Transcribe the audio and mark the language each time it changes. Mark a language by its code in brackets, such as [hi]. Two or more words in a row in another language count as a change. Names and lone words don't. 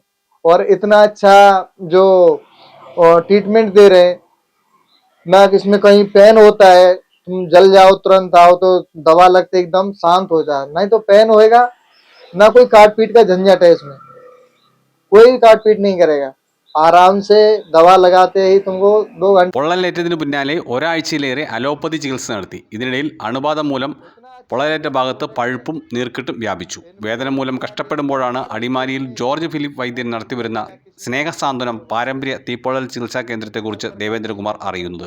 [hi] और इतना अच्छा जो ट्रीटमेंट दे रहे हैं ना, इसमें कहीं पेन होता है तुम जल जाओ तुरंत आओ तो दवा लगते एकदम शांत हो जाए, नहीं तो पेन होएगा ना, कोई काट पीट का झंझट है इसमें, कोई काट पीट नहीं करेगा। आराम से दवा लगाते ही तुमको 2 घंटे। [ml] പൊള്ളലേറ്റതിന് പിന്നാലെ ഒരാഴ്ചയിലേറെ അലോപ്പതി ചികിത്സ നടത്തി. ഇതിനിടയിൽ അണുബാധ മൂലം പൊള്ളലേറ്റ ഭാഗത്ത് പഴുപ്പും നീർക്കെട്ടും വ്യാപിച്ചു. വേദന മൂലം കഷ്ടപ്പെടുമ്പോഴാണ് അടിമാലിയിൽ ജോർജ് ഫിലിപ്പ് വൈദ്യൻ നടത്തിവരുന്ന സ്നേഹസാന്ത്വനം പാരമ്പര്യ തീപ്പൊള്ളൽ ചികിത്സാ കേന്ദ്രത്തെക്കുറിച്ച് ദേവേന്ദ്രകുമാർ അറിയുന്നത്.